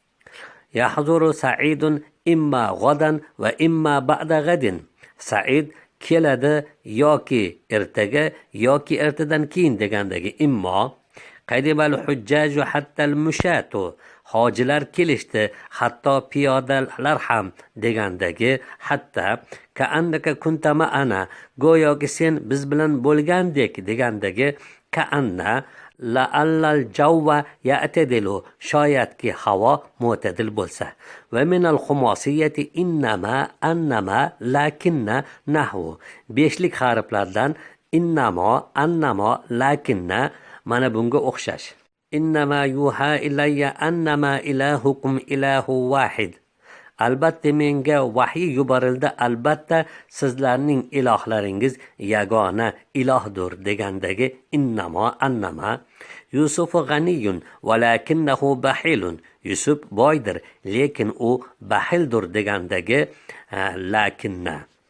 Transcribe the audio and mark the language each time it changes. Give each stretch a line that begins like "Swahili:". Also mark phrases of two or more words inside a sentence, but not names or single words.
Arabic: يحضر سعيد إما غدا وإما بعد غد.
Uzbek: Sa'id keladi yoki ertaga yoki ertadan keyin degandagi immo.
Arabic: قدم الحجاج حتى المشاة,
Uzbek: hojilar kelishdi, hatto piyodalar ham degandagi hatta.
Arabic: كأنك كنت معنا,
Uzbek: go'yoki sen biz bilan bo'lgandek degandagi ka'anna.
Arabic: لعل الجو يعتدل,
Uzbek: shoyatki havo mo'tadil bo'lsa.
Arabic: ومن الخماسيات إنما أنما لكن نحو,
Uzbek: beshlik harflardan
Arabic: إنما أنما لكن
Uzbek: mana bunga o'xshash.
Arabic: إنما يوحى إلي أنما إلهكم إله واحد,
Uzbek: albatta menga vahiy yuborildi, albatta sizlarning ilohlaringiz yagona ilohdir degandagi
Arabic: إنما أنما. يوسف غني ولكنه بخيل,
Uzbek: Yusuf boydir lekin u bahildir degandagi lakinna.